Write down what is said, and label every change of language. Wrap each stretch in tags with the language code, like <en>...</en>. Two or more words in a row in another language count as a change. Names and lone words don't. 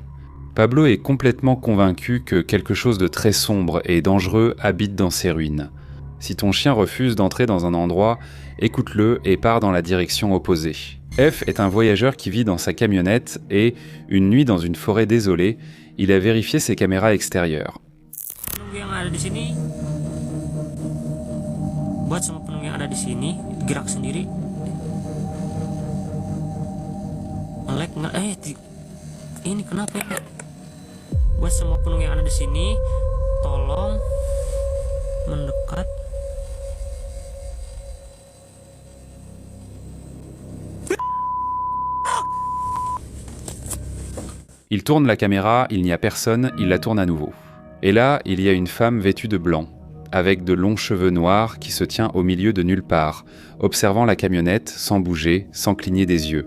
<fr>Pablo est complètement convaincu que quelque chose de très sombre et dangereux habite dans ces ruines. Si ton chien refuse d'entrer dans un endroit, écoute-le et pars dans la direction opposée. F est un voyageur qui vit dans sa camionnette et, une nuit dans une forêt désolée, il a vérifié ses caméras extérieures.</fr> <id>Yang ada di sini, buat semua penunggu yang ada di sini gerak sendiri. Melek ini kenapa ya? Buat semua penunggu yang ada di sini, tolong mendekat.</id> <fr>Il tourne la caméra, il n'y a personne, il la tourne à nouveau. Et là, il y a une femme vêtue de blanc, avec de longs cheveux noirs qui se tient au milieu de nulle part, observant la camionnette sans bouger, sans cligner des yeux.</fr>